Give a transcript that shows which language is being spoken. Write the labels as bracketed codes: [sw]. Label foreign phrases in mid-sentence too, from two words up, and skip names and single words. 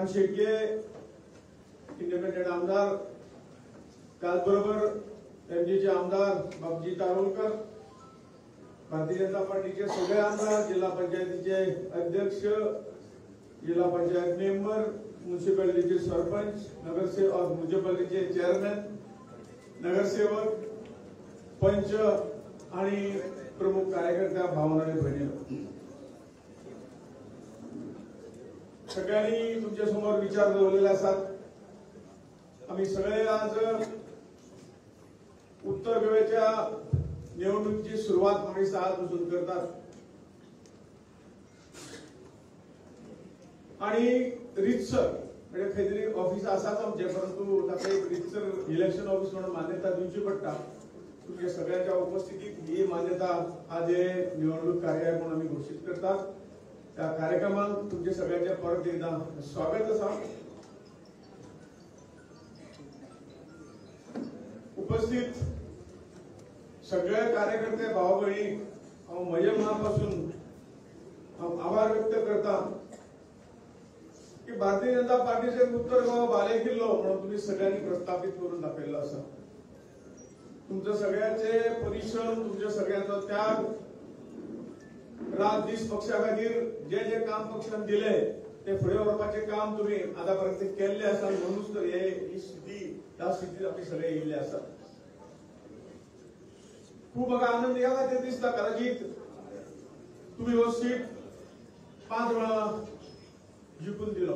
[mr] शेळके, इंडिपेंडेंट आमदार, त्याचबरोबर एमजीचे आमदार बापजी तारोलकर, भारतीय जनता पार्टीचे सगळे आमदार, जिल्हा पंचायतीचे अध्यक्ष, जिल्हा पंचायत मेंबर, म्युन्सिपालिटीचे सरपंच, नगरसेवक, म्युन्सिपालिटीचे चेअरमॅन, नगरसेवक, पंच आणि प्रमुख कार्यकर्त्या, भावना आणि बहिणी, सगळ्यांनी तुमच्या समोर विचार ठेवलेले असतात. आम्ही सगळे आज उत्तर गोव्याच्या निवडणुकीची सुरुवात आम्ही 6 पासून करतात आणि रितसर म्हणजे [kok] खंयतरी ऑफिस आसाच आमचे, परंतु ताका एक रितसर [en] election office [kok] म्हणून मान्यता दिवची पडटा. [mr] तुमच्या सगळ्यांच्या उपस्थितीत ही मान्यता आज हे निवडणूक कार्यालय म्हणून आम्ही घोषित करतात. त्या कार्यक्रमात तुमच्या सगळ्यांचे परत एकदा स्वागत असा. [kok] उपस्थित सगळे कार्यकर्ते भाऊ बहिणी म्हज्या मनापासून आभार व्यक्त करता की भारतीय जनता पार्टीचे उत्तर गोवा बालेकिल्लो म्हणून तुम्ही सगळ्यांनी प्रस्थापित करून दाखवलेला असा. तुमच्या सगळ्यांचे परिश्रम, तुमच्या सगळ्यांचा त्याग, रात दीस पक्षा खातीर जे जे काम पक्षान दिले ते फुडें व्हरपाचे काम तुम्ही आतापर्यंत केल्ले आसा. म्हणूनच तर ही स्थितीत आमी सगळे येयल्ले आसा. खूप म्हाका आनंद ह्या खातीर दिसता कदाचित तुम्ही हो सीट 5 वेळा जिखून दिलो.